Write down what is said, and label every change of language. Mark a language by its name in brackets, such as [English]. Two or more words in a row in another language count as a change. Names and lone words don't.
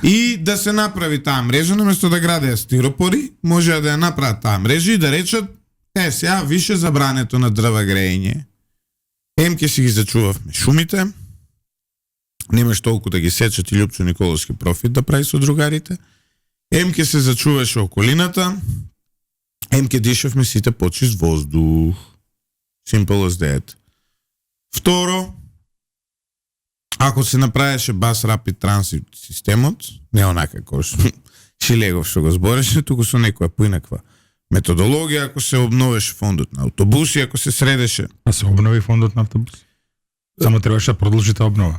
[Macedonian] И да се направи таа мрежа, наместо да градеа стиропори, може да ја направат таа мрежа и да речат, сега више забрането на дрва грејење. Ке си ги зачувавме шумите, немаш толку да ги сечат и Љупчо Николовски профит да прави со другарите, ке се зачуваше околината, ке дишавме сите почист воздух. [English] Simple as that. [Macedonian] Второ, ако се направеше Bus Rapid Transit системот, не онака кој што Шилегов што го збореше, туку со некоја поинаква методологија, ако се обновеше фондот на автобуси, ако се средеше. А се обнови фондот на автобус. Само требаше да продолжи таа обнова.